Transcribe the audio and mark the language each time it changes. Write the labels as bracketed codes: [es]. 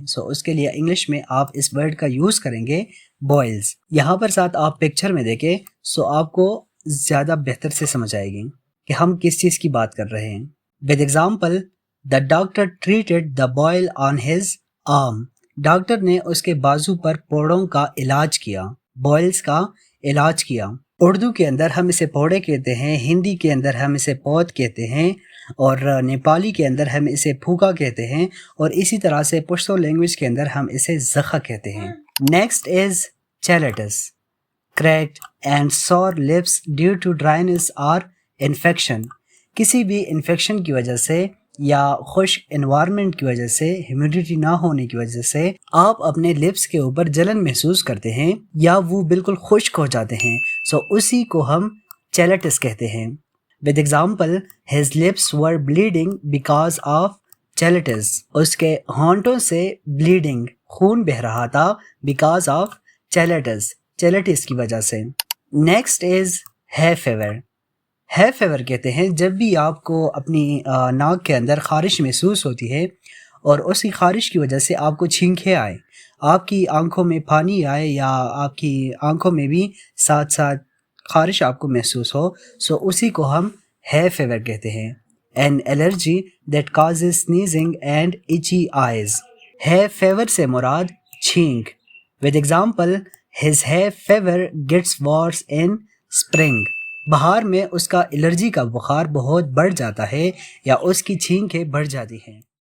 [ur] سو اس کے لیے انگلش میں آپ اس ورڈ کا یوز کریں گے boils. یہاں پر ساتھ آپ پکچر میں دیکھیں سو آپ کو زیادہ بہتر سے سمجھ آئے گی کہ ہم کس چیز کی بات کر رہے ہیں. [en] with example, the doctor treated the boil on his arm. [ur] Doctor نے اس کے بازو پر پوڑوں کا علاج کیا, boils کا علاج کیا. اردو کے اندر ہم اسے پوڑے کہتے ہیں, ہندی کے اندر ہم اسے پود کہتے ہیں, اور نیپالی کے اندر ہم اسے پھوکا کہتے ہیں, اور اسی طرح سے پشتو لینگویج کے اندر ہم اسے زخہ کہتے ہیں. [en] Next is cheilitis. cracked and sore lips due to dryness or infection. [ur] کسی بھی انفیکشن کی وجہ سے یا خشک انوائرمنٹ کی وجہ سے, ہیومیڈیٹی نہ ہونے کی وجہ سے آپ اپنے لپس کے اوپر جلن محسوس کرتے ہیں یا وہ بالکل خشک ہو جاتے ہیں, سو اسی کو ہم چیلٹس کہتے ہیں. [en] with example, his lips were bleeding because of cheilitis. [ur] اس کے ہونٹوں سے بلیڈنگ, خون بہہ رہا تھا, [en] because of cheilitis, [ur] چیلٹس کی وجہ سے. نیکسٹ از ہے فیور. ہے فیور کہتے ہیں جب بھی آپ کو اپنی ناک کے اندر خارش محسوس ہوتی ہے اور اسی خارش کی وجہ سے آپ کو چھینکیں آئے, آپ کی آنکھوں میں پانی آئے, یا آپ کی آنکھوں میں بھی ساتھ ساتھ خارش آپ کو محسوس ہو, سو اسی کو ہم ہے فیور کہتے ہیں. [en] an allergy that causes sneezing and itchy eyes. [ur] ہے فیور سے مراد چھینک. [en] with example, his hay fever gets worse in spring. [ur] بہار میں اس کا الرجی کا بخار بہت بڑھ جاتا ہے یا اس کی چھینکیں بڑھ جاتی ہیں.